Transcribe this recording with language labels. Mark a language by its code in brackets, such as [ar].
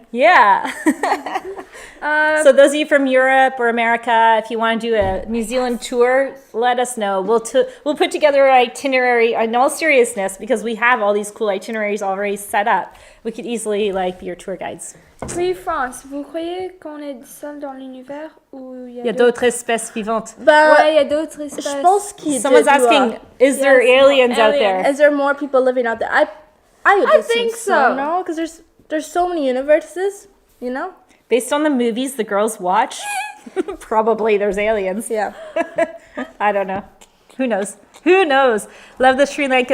[en] Yeah. Uh, So those of you from Europe or America, if you want to do a New Zealand tour, let us know. We'll put together an itinerary in all seriousness because we have all these cool itineraries already set up. We could easily be your tour guides. [fr] Oui, France, vous croyez qu'on est seul dans l'univers ou Il y a d'autres espèces vivantes. Ouais, il y a d'autres espèces. Je pense qu'il [en] Someone's asking, is there aliens out there? Is there more people living out there? I would I assume think so. No, because there's so many universes, you know? Based on the movies the girls watch, probably there's aliens. Yeah. I don't know. Who knows? Who knows? Love the Sri Lanka